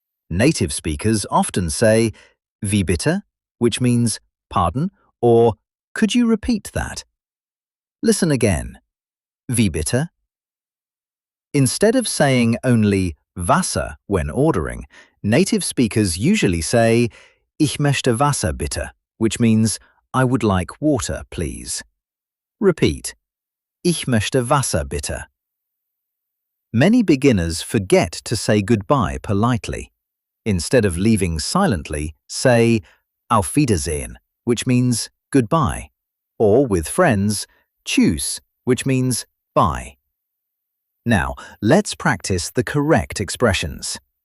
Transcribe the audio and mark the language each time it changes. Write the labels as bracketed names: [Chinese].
[English] Native speakers often say [German] wie bitte, [English] which means pardon, or could you repeat that? Listen again. [German] Wie bitte? [English] Instead of saying only Wasser when ordering, native speakers usually say [German] Ich möchte Wasser bitte, [English] which means I would like water, please. Repeat. [German] Ich möchte Wasser bitte. [English] Many beginners forget to say goodbye politely. Instead of leaving silently, say [German] Auf Wiedersehen, [English] which means goodbye. Or with friends, tschüss, which means bye. Now, let's practice the correct expressions.